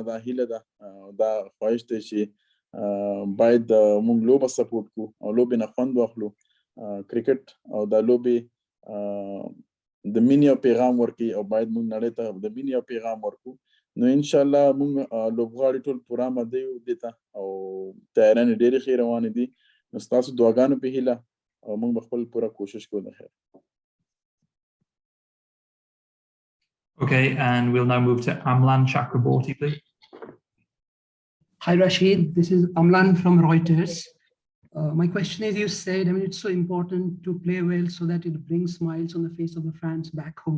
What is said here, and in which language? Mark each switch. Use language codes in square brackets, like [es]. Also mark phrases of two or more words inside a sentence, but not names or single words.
[ps] دا هیله ده دا خواهش دی چې باید موږ لوبه سپورټ کړو او لوبې نه خوند واخلو کرکټ او دا لوبې د مینې او پیغام ورکوي او باید موږ نړۍ ته د مینې او پیغام ورکو نو انشاءالله موږ لوبغاړي ټول پوره آماده یو دې ته او تیاریانې ډېرې ښې روانې دي نو ستاسو دعاګانو په هیله او موږ به خپل پوره کوشش کوو د خیر [en] Okay, and we'll now move to Amlan Chakraborty, please. Hi, Rashid. This is Amlan from Reuters. My question is, you said, it's so important to play well so that it brings smiles on the face of the fans back home.